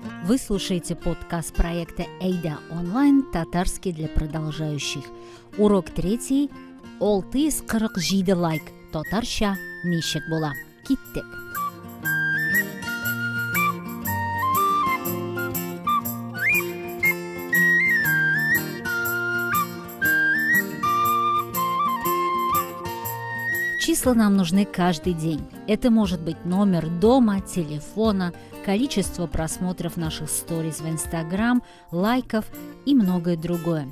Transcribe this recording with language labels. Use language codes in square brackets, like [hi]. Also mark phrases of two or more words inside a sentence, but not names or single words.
[ru] Вы слушаете подкаст проекта Эйда онлайн «Татарский для продолжающих». Урок 3. 647 лайк. [tt] Татарша нишек була. Киттек. [ru] Числа нам нужны каждый день. Это может быть номер дома, телефона, количество просмотров наших сториз в Инстаграм, лайков и многое другое.